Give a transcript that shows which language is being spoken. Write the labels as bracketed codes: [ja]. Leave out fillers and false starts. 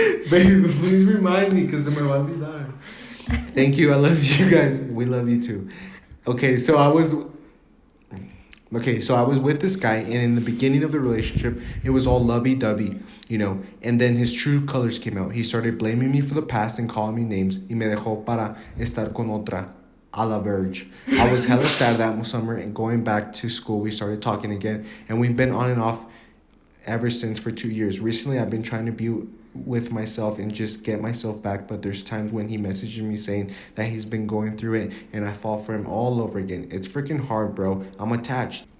[en] Babe, please remind me because I'm gonna be live. Thank you. I love you guys. We love you too. Okay, so I was with this guy, and in the beginning of the relationship, it was all lovey-dovey, you know. And then his true colors came out. He started blaming me for the past and calling me names. [es] Y me dejó para estar con otra, a la verge. [en] I was hella sad that summer, and going back to school, we started talking again. And we've been on and off ever since for 2 years. Recently, I've been trying to be with myself and just get myself back, but there's times when he messages me saying that he's been going through it and I fall for him all over again. It's freaking hard, bro. I'm attached.